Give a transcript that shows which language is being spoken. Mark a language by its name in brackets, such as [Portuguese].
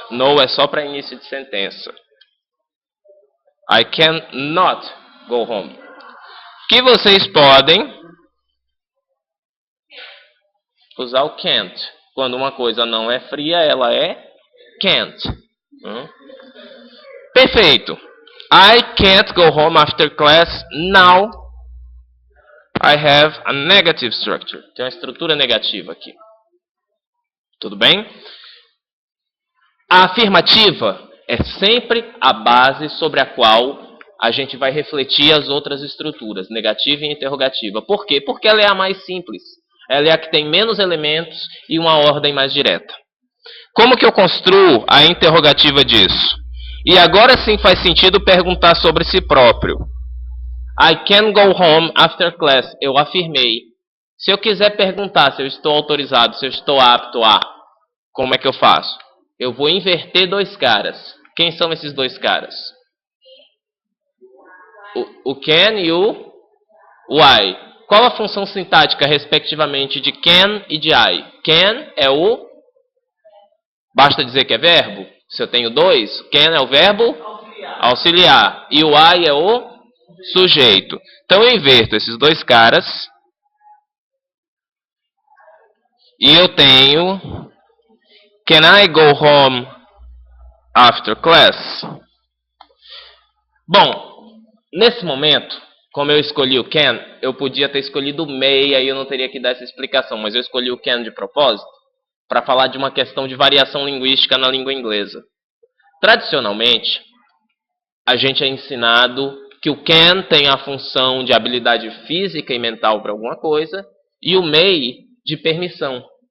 [Portuguese] No é só para início de sentença. [English] I can not go home. [Portuguese] Que vocês podem usar o can't. Quando uma coisa não é fria, ela é can't. Perfeito. [English] I can't go home after class now. I have a negative structure. [Portuguese] Tem uma estrutura negativa aqui. Tudo bem? A afirmativa é sempre a base sobre a qual a gente vai refletir as outras estruturas, negativa e interrogativa. Por quê? Porque ela é a mais simples. Ela é a que tem menos elementos e uma ordem mais direta. Como que eu construo a interrogativa disso? E agora sim faz sentido perguntar sobre si próprio. [English] I can go home after class. [Portuguese] Eu afirmei. Se eu quiser perguntar se eu estou autorizado, se eu estou apto a, como é que eu faço? Eu vou inverter dois caras. Quem são esses dois caras? O can e o I. Qual a função sintática, respectivamente, de can e de I? Can é o... Basta dizer que é verbo? Se eu tenho dois, can é o verbo auxiliar. E o I é o sujeito. Então eu inverto esses dois caras. E eu tenho [English] Can I go home after class? [Portuguese] Bom, nesse momento, como eu escolhi o can, eu podia ter escolhido o may, aí eu não teria que dar essa explicação, mas eu escolhi o can de propósito para falar de uma questão de variação linguística na língua inglesa. Tradicionalmente, a gente é ensinado que o can tem a função de habilidade física e mental para alguma coisa e o may de permissão.